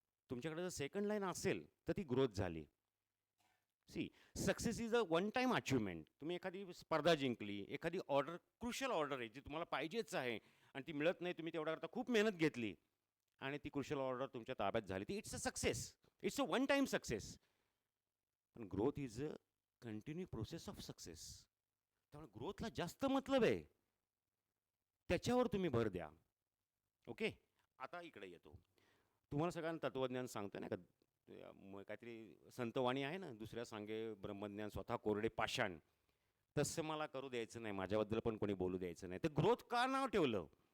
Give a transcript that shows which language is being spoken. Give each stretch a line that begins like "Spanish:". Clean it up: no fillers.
Marathi: तुमच्याकडे जर second line असेल तर ती ग्रोथ झाली.
English: See, success is a one time achievement.
Marathi: तुम्ही एखादी स्पर्धा जिंकली, एखादी ऑर्डर, क्रुशल ऑर्डर आहे जी तुम्हाला पाहिजेच आहे आणि ती मिळत नाही, तुम्ही तेवढ्याकरता खूप मेहनत घेतली आणि ती क्रुशल ऑर्डर तुमच्या ताब्यात झाली, ती
English: It's a success, it's a one time success. पण growth is a continue process of success.
Marathi: त्यामुळे ग्रोथला जास्त मतलब आहे, त्याच्यावर तुम्ही भर द्या. ओके, आता इकडे येतो. तुम्हाला सगळ्यांना तत्त्वज्ञान सांगतो नाही का, काहीतरी संतवाणी आहे ना, दुसऱ्या सांगे ब्रह्मज्ञान स्वतः कोरडे पाषाण. तसं मला करू द्यायचं नाही, माझ्याबद्दल पण कोणी बोलू द्यायचं नाही. तर ग्रोथ का नाव ठेवलं?